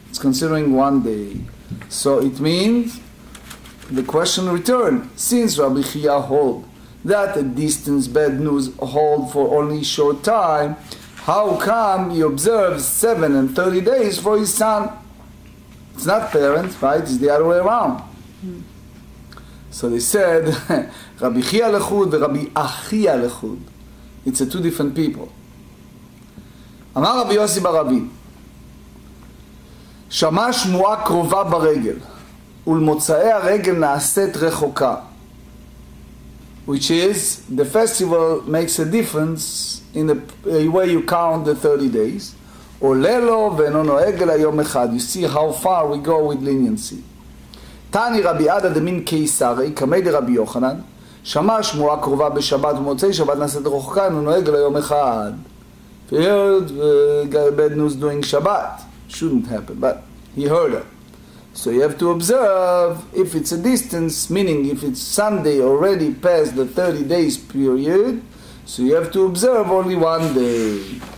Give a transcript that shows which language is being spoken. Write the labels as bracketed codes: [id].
[en] It's considering 1 day. So it means the question returned, since Rabbi Chia hold that a distance bad news hold for only short time, how come he observes 7 and 30 days for his son? It's not parents, right? It's the other way around. So they said, Rabbi Chia lechud and Rabbi Achia lechud. It's two different people. [he] Amar Rabbi Yossi bar Rabbi, שמע שמועה קרובה ברגל, ולמוצאי הרגל נעשית רחוקה. [en] Which is, the festival makes a difference in the way you count the 30 days. [he] עולה לו ואינו נוהג אלא יום אחד. [en] You see how far we go with leniency. [he] תני רבי עדה דמין קיסרי, קמי דרבי יוחנן, שמע שמועה קרובה בשבת ומוצאי שבת נעשית רחוקה, אינו נוהג אלא יום אחד. [en] He heard bad news during Shabbat. Shouldn't happen, but he heard it. So you have to observe if it's a distance, meaning if it's Sunday already past the 30 days period, so you have to observe only 1 day.